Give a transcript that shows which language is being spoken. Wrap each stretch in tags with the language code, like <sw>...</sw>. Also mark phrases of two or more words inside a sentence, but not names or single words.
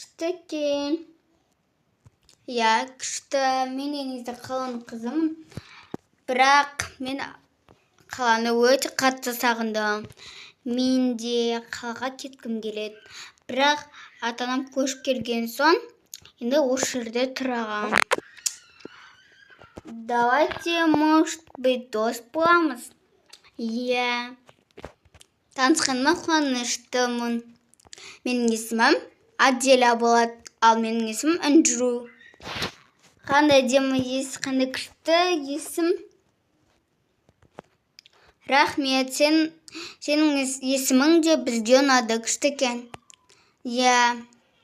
<kk>Күшті екен. Иә, күшті. Мен негізі қаланың қызымын. Бірақ мен қаланы өте қатты сағындым. Мен де қалаға кеткім келеді. Бірақ ата-анам көшіп келген соң, енді осы жерде тұрағам.</kk> <ru>Давайте, может быть,</ru> <kk>дос боламыз. Иә. Танысқаныма қуаныштымын. Менің есімім Аделя болады, ал менің есімім Андрю. Қандай әдемі есім, қандай күшті есім. Рахмет, сенің есімің де бізге ұнады, күшті екен.</kk>